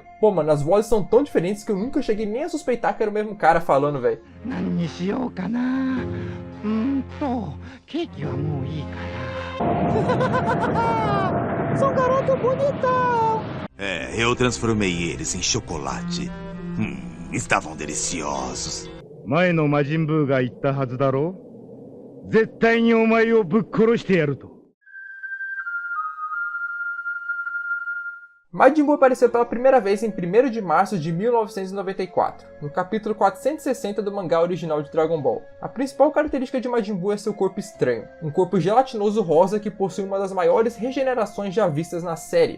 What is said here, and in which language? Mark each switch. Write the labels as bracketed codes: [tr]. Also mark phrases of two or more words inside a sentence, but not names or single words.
[pt] Pô mano, as vozes são tão diferentes que eu nunca cheguei nem a suspeitar que era o mesmo cara falando, velho. Sou um garoto bonitão. É, eu transformei eles em chocolate. Estavam deliciosos. [ja] 前の魔人ブーが言ったはずだろう。絶対にお前をぶっ殺してやると。 [pt] Majin Buu apareceu pela primeira vez em 1º de março de 1994, no capítulo 460 do mangá original de Dragon Ball. A principal característica de Majin Buu é seu corpo estranho, um corpo gelatinoso rosa que possui uma das maiores regenerações já vistas na série.